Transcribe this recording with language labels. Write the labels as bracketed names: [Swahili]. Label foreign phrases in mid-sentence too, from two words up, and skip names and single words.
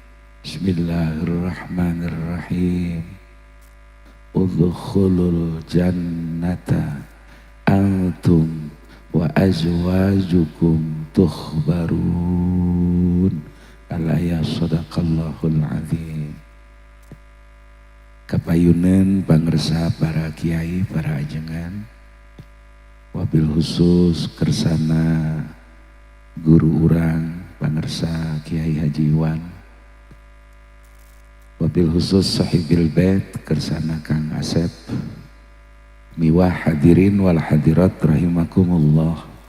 [Arabic] بسم الله الرحمن الرحيم. ادخلوا الجنة أنتم وأزواجكم تحبرون. الآية صدق الله العظيم. [Sundanese] Kapayunan pangresa para kiai, para ajengan, [Arabic] وبالخصوص [Sundanese] kersana guru urang pangresa Kiai Haji Iwan, [Arabic] وبالخصوص صاحب البيت [Sundanese] kersana Kang Asep, miwah [Arabic] الحاضرين والحاضرات رحمكم الله.